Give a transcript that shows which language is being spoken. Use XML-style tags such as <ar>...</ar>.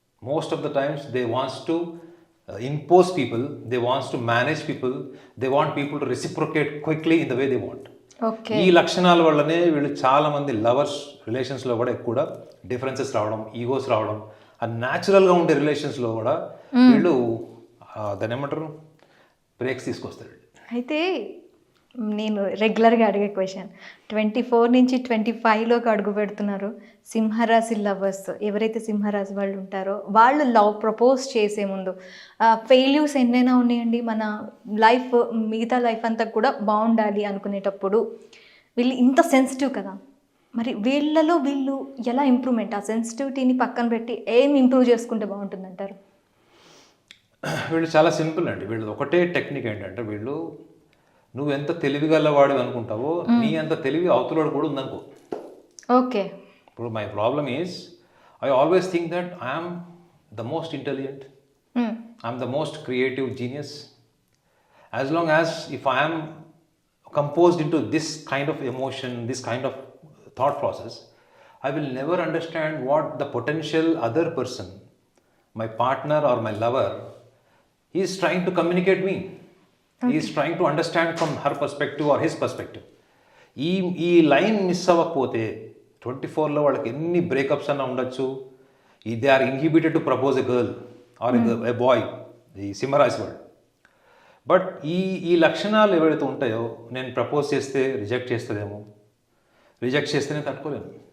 <en>Most of the times they wants to impose people, they wants to manage people, they want people to reciprocate quickly in the way they want.</en> <te>Okay. ఈ లక్షణాల వల్లనే వీళ్ళు చాలా మంది lovers రిలేషన్స్లో కూడా ఎక్కువ differences రావడం, egos రావడం, ఆ న్యాచురల్గా ఉండే రిలేషన్స్లో కూడా వీళ్ళు దాన్ని ఏమంటారు బ్రేక్స్ తీసుకొస్తారు. అయితే నేను రెగ్యులర్గా అడిగే క్వశ్చన్, 24 నుంచి 25లోకి అడుగు పెడుతున్నారు సింహరాశి లవర్స్. ఎవరైతే సింహరాశి వాళ్ళు ఉంటారో వాళ్ళు లవ్ ప్రపోజ్ చేసే ముందు ఫెయిల్యూర్స్ ఎన్నైనా ఉన్నాయండి, మన లైఫ్ మిగతా లైఫ్ అంతా కూడా బాగుండాలి అనుకునేటప్పుడు వీళ్ళు ఇంత సెన్సిటివ్ కదా, మరి వీళ్ళలో వీళ్ళు ఎలా ఇంప్రూవ్మెంట్, ఆ సెన్సిటివిటీని పక్కన పెట్టి ఏం ఇంప్రూవ్ చేసుకుంటే బాగుంటుంది అంటారు? వీళ్ళు చాలా సింపుల్ అండి. వీళ్ళు ఒకటే టెక్నిక్ ఏంటంటే, వీళ్ళు నువ్వు ఎంత తెలివిగలవాడు అనుకుంటావో నీ అంత తెలివి అవతలవాడు కూడా ఉందనుకో. ఓకే.</te> <en>ఇప్పుడు my problem is I always think that I'm the most intelligent, I'm the most creative genius. As long as if I'm composed into this kind of emotion, this kind of thought process, I will never understand what the potential other person, my partner or my lover, is trying to communicate me. He is trying to understand from her perspective or his perspective.</en> <te>ఈ line miss అవ్వకపోతే 24లో వాళ్ళకి ఎన్ని breakups అన్నా ఉండొచ్చు,</te> <en>they are inhibited to propose a girl or a boy,</en> <te>ఈ సింహరాశి వాళ్ళు. But ఈ లక్షణాలు ఏవైతే ఉంటాయో, నేను ప్రపోజ్ చేస్తే రిజెక్ట్ చేస్తుందేమో, రిజెక్ట్ చేస్తేనే తట్టుకోలేను,</te>